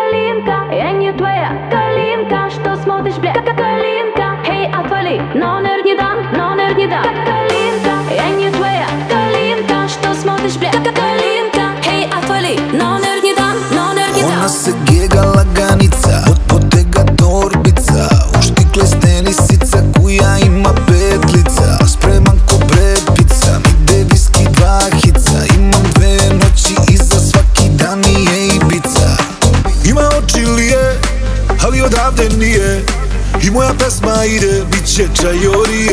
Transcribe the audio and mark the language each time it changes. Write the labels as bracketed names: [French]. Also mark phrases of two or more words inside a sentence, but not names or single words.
[Russian] калинка, я не твоя калинка. Что смотришь, бля, как калинка? Эй, отвали, номер не дам, номер не дам. Калинка, я не твоя калинка. Что смотришь, бля, как калинка? Ей, отвали, номер не дам, номер не дам. [Serbian] Ona se gega laganica, od tega torbica, uštikle stenisica koja ima petlica. Spreman ko Brad Pitta, ide viski dva hica. Imam 2 noći i za svaki dan mi je Ibiza. Ima oči lije, ali odavde nije, i moja pesma ide, bit će čajorije.